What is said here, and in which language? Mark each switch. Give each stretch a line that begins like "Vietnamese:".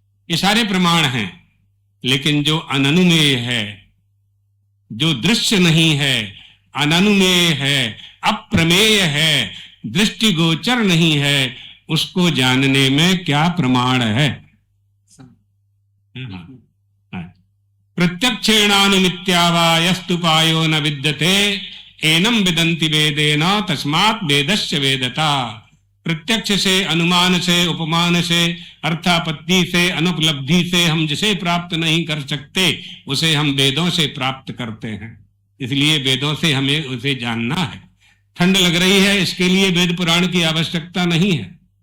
Hindi: ये सारे प्रमाण हैं। लेकिन जो अननुमेय है, जो दृश्य नहीं है, अननुमेय है, अप्रमेय है, दृष्टिगोचर नहीं है, उसको जानने में क्या प्रमाण है?
Sanskrit: प्रत्यक्षेणानुमित्यावा यस्तुपायो न विद्यते एनम विदन्ति वेदेन तस्मात् वेदस्य वेदता।
Hindi: प्रत्यक्ष से, अनुमान से, उपमान से, अर्थापत्ति से, अनुपलब्धि से हम जिसे प्राप्त नहीं कर सकते उसे हम वेदों से प्राप्त करते हैं। इसलिए वेदों से हमें उसे जानना है। ठंड लग रही है, इसके लिए वेद पुराण की आवश्यकता नहीं है।